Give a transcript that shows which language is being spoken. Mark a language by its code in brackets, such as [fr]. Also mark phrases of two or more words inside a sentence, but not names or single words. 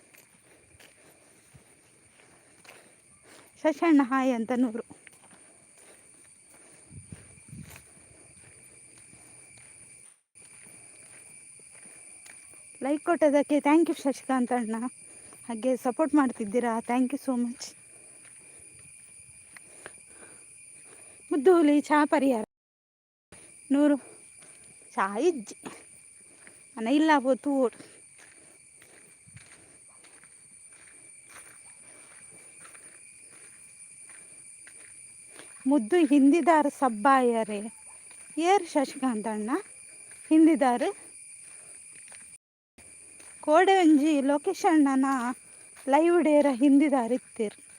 [kn] ಶಶಣ್ಣ ಹಾಯ್ ಅಂತ ನೂರು. ಲೈಕ್ ಕೊಟ್ಟೋದಕ್ಕೆ [en] thank you [kn] ಶಶಿಕಾಂತ್ ಅಣ್ಣ. ಹಾಗೆ ಸಪೋರ್ಟ್ ಮಾಡ್ತಿದ್ದೀರಾ, [en] thank you so much. [tcy] ಮುದ್ದು ಹುಲಿ ಚಾ ಪರಿಹಾರ ನೂರು ಚಾ ಇಜ್ಜಿ ಅನ್ನ ಇಲ್ಲ ಹೋತು ಓಡು. ಮುದ್ದು ಹಿಂದಿದಾರು ಸಬ್ಬಾಯರೇ ಏರ್ ಶಶಿಕಾಂತ್ ಅಣ್ಣ ಹಿಂದಿದಾರು ಕೋಡೆ ಒಂಜಿ ಲೊಕೇಶನ್ನ ಲೈವ್ ಡೇರ ಹಿಂದಿದಾರು ಇತ್ತೀರು.